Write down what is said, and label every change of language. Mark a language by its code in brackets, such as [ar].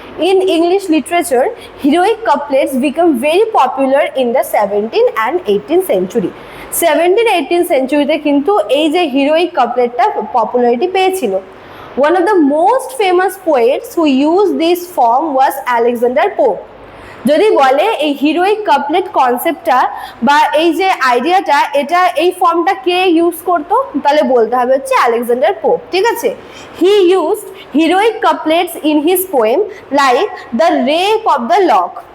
[en] In English literature, heroic couplets become very popular in the 17th and 18th century. [bn] 17-18 সেঞ্চুরিতে কিন্তু এই যে heroic কাপলেটটা popularity পেয়েছিল। [en] One of the most famous poets who used this form was Alexander Pope. [bn] যদি বলে এই heroic couplet কনসেপ্টটা বা এই যে আইডিয়াটা, এটা এই ফর্মটা কে ইউজ করতো, তাহলে বলতে হবে হচ্ছে আলেকজান্ডার পোপ। ঠিক আছে? [en] He used heroic couplets in his poem like the Rape of the Lock.